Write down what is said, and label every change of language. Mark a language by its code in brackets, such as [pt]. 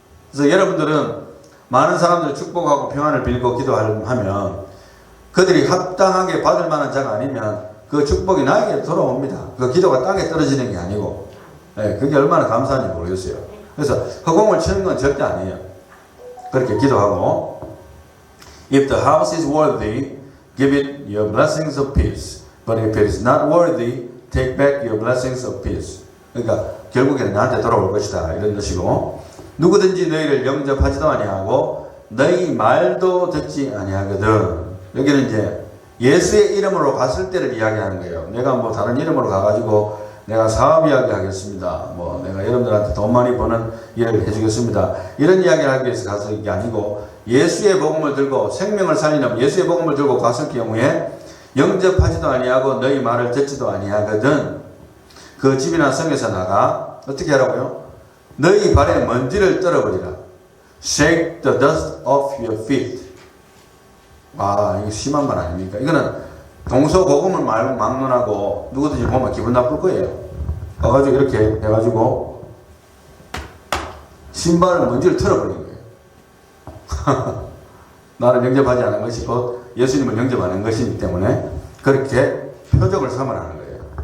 [ko] 그래서 여러분들은 많은 사람들 축복하고 평안을 빌고 기도하면 그들이 합당하게 받을 만한 자가 아니면 그 축복이 나에게 돌아옵니다. 그 기도가 땅에 떨어지는 게 아니고, 그게 얼마나 감사한지 모르겠어요. 그래서 허공을 치는 건 절대 아니에요. 그렇게 기도하고, [en] If the house is worthy, give it your blessings of peace. But if it is not worthy, take back your blessings of peace. [ko] 그러니까 결국에는 나한테 돌아올 것이다 이런 뜻이고, 누구든지 너희를 영접하지도 아니하고 너희 말도 듣지 아니하거든. 여기는 이제 예수의 이름으로 갔을 때를 이야기하는 거예요. 내가 뭐 다른 이름으로 가가지고 내가 사업 이야기 하겠습니다. 뭐 내가 여러분들한테 돈 많이 버는 일을 해주겠습니다. 이런 이야기를 하기 위해서 가서 이게 아니고 예수의 복음을 들고 생명을 살리는 예수의 복음을 들고 갔을 경우에 영접하지도 아니하고 너희 말을 듣지도 아니하거든. 그 집이나 성에서 나가 어떻게 하라고요? 너희 발에 먼지를 떨어버리라. [en] Shake the dust off your feet. [ko] 와, 이거 심한 말 아닙니까? 이거는 동서고금을 막론하고 누구든지 보면 기분 나쁠 거예요. 가가지고 이렇게 해가지고 신발을 먼지를 털어버리는 거예요. 나를 영접하지 않은 것이 곧 예수님을 영접하는 것이기 때문에 그렇게 표적을 삼으라는 거예요.